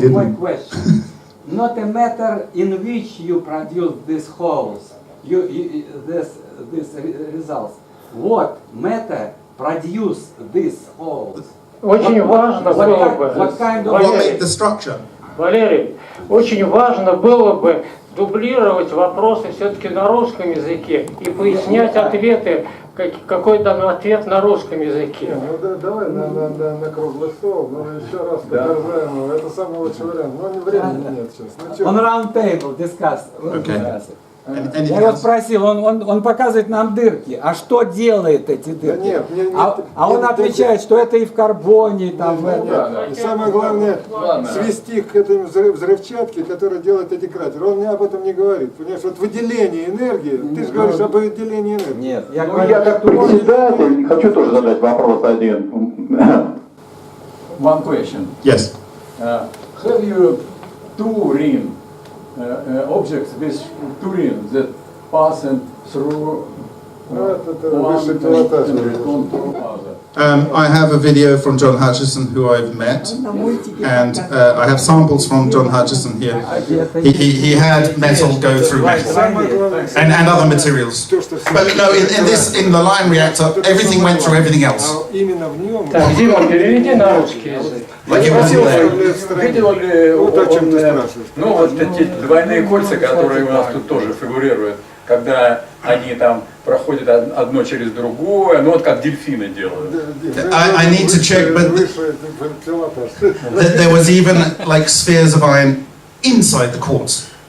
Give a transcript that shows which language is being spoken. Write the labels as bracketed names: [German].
[English] didn't. question. Not a matter in which you produce these holes, this results. What matter produce these holes? [Russian] Очень важно было бы, [English] What kind of What made the structure? [Russian] Валерий, очень важно было бы дублировать вопросы все-таки на русском языке и пояснять ответы, какой там ответ на русском языке. Ну давай на круглый стол, но еще раз подтверждаем его. Это самый лучший вариант. Но времени нет сейчас. [English] On round table discuss. Okay. [Russian] Я его спросил, он показывает нам дырки, а что делает эти дырки? Нет, а он отвечает, что это и в карбоне, там в этом. И самое главное, свести к этой взрывчатке, которая делает эти кратеры. Он об этом не говорит. Понимаешь, вот выделение энергии, ты же говоришь об выделении энергии. Нет, я Ну, я как председатель хочу тоже задать вопрос один. [English] One question. Yes. Have you 2 ring objects with 2 rings that pass through [Russian] Это высший пилотаж. [English] I have a video from John Hutchison, who I've met, and I have samples from John Hutchison here. He had metal go through metal and other materials. But no, in the line reactor, everything went through everything else. [Russian] Именно в нем. Так, Дима, переведи на русский язык. [English] Like it wasn't there. [Russian] Видел ли он, ну вот эти двойные кольца, которые у нас тут тоже фигурируют, когда они там проходят одно через другое, ну вот как дельфины делают. [English] I need to check, but there was even like spheres of iron inside the quartz.